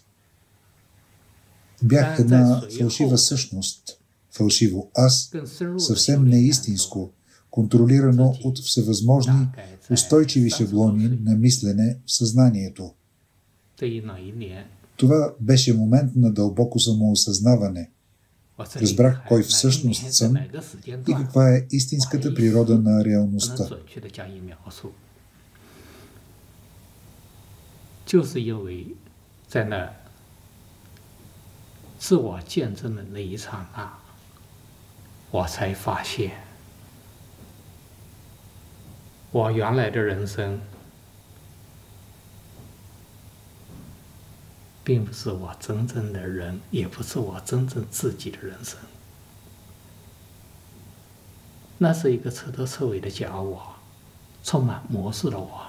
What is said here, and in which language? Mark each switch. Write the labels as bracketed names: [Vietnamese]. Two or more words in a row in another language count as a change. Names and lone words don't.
[Bulgarian] Бях една фалшива същност, фалшиво аз, съвсем неистинско, контролирано от всевъзможни устойчиви шаблони на мислене в съзнанието. Това беше момент на дълбоко самоосъзнаване. Разбрах кой всъщност съм и каква е истинската природа на реалността. [Chinese] 就是因为在那自我见证的那一刹那，我才发现，我原来的人生并不是我真正的人，也不是我真正自己的人生，那是一个彻头彻尾的假我，充满模式的我。